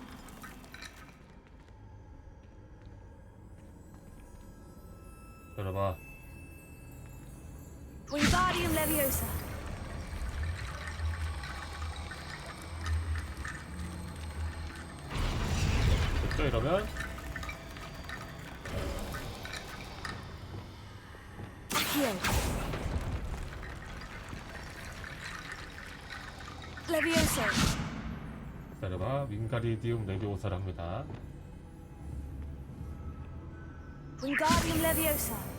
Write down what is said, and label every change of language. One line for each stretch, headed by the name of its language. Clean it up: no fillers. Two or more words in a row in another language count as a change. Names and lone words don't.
Korean: 열어봐. Wingardium Leviosa. 됐죠 이러면? Accio. Leviosa. 기다려봐. 윙가리디움 레비오사를 합니다. Wingardium Leviosa.